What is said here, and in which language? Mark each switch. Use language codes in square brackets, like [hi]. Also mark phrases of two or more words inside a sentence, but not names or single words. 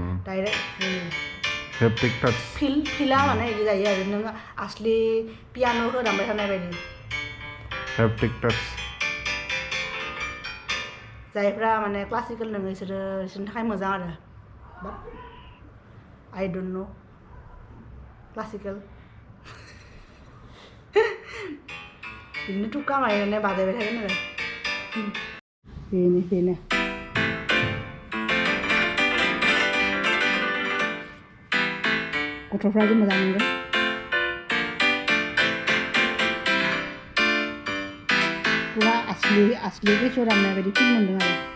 [en] direct feel [brx] माने बिदि जायो आरो नों आसलि पियान'खौ दामबाय थानाय बायदि [en] haptic touch [brx] जायफ्रा माने क्लासिकेल नोङो बिसोरनि थाखाय मोजां आरो [en] I don't know classical [brx] बिदिनो थुक्का मारिनानै बाजायबाय थागोन आरो बेनो गथ'फ्रा जे मोजां मोनगोन पुरा asli गोसोआव दामनाय बायदि फिल मोनदों आरो